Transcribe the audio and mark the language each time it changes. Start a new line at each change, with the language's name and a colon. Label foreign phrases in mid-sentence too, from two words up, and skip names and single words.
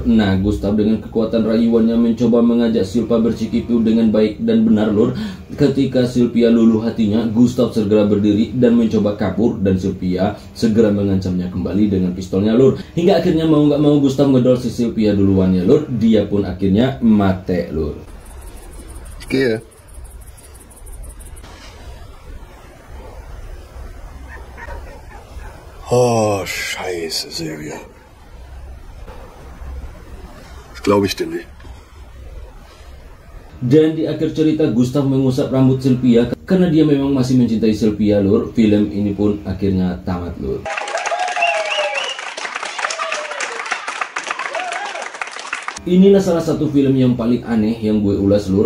Indonesian: Nah, Gustav dengan kekuatan rayuannya mencoba mengajak Sylvia bercikipyu dengan baik dan benar lur. Ketika Sylvia luluh hatinya, Gustav segera berdiri dan mencoba kabur. Dan Sylvia segera mengancamnya kembali dengan pistolnya lur. Hingga akhirnya mau nggak mau Gustav ngedol si Sylvia duluan ya lur. Dia pun akhirnya mate lur.
German: Gehe. Oh, scheiße, Silvia. Das glaube ich dir nicht.
Indonesian: Dan di akhir cerita Gustav mengusap rambut Sylvia karena dia memang masih mencintai Sylvia lur. Film ini pun akhirnya tamat lur. Inilah salah satu film yang paling aneh yang gue ulas lur.